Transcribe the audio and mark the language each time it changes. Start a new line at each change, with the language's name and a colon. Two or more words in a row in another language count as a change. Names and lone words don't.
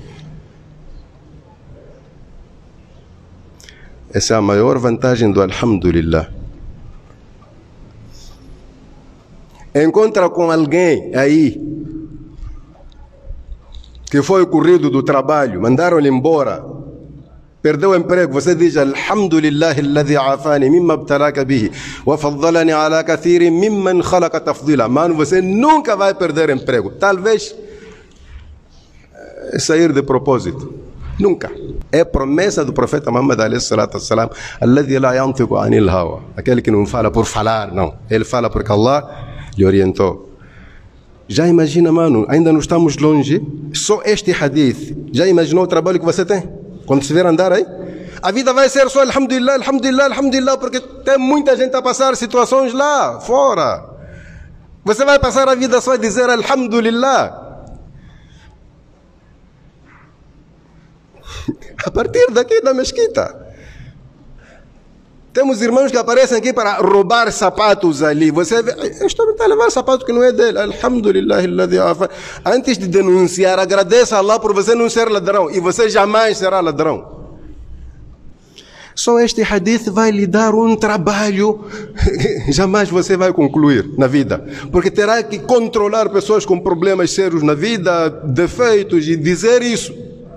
Portuguese: Essa é a maior vantagem do alhamdulillah. Encontra com alguém aí que foi corrido do trabalho, mandaram-lhe embora, perdeu o emprego, você diz
Arabic: الحمد لله الذي عافاني مما ابتلاك به وفضلني على كثير ممن خلق تفضيلا.
Portuguese: Mano, você nunca vai perder emprego. Talvez sair de propósito. Nunca. É promessa do profeta Muhammad
Arabic: عليه الصلاة والسلام, الذي لا ينطق عن الهوى,
Portuguese: aquele que não fala por falar, não. Ele fala porque Allah lhe orientou. Já imagina, mano, ainda não estamos longe, só este hadith, já imaginou o trabalho que você tem? Quando se vier andar aí, a vida vai ser só
Arabic: الحمد لله، الحمد لله، الحمد لله,
Portuguese: porque tem muita gente a passar situações lá fora. Você vai passar a vida só a dizer alhamdulillah. A partir daqui da mesquita, temos irmãos que aparecem aqui para roubar sapatos ali. Você vê, este homem está a levar sapato que não é dele.
Arabic: الحمد لله الذي عافاني.
Portuguese: Antes de denunciar, agradeça a Allah por você não ser ladrão. E você jamais será ladrão. Só este hadith vai lhe dar um trabalho jamais você vai concluir na vida. Porque terá que controlar pessoas com problemas sérios na vida, defeitos, e dizer isso.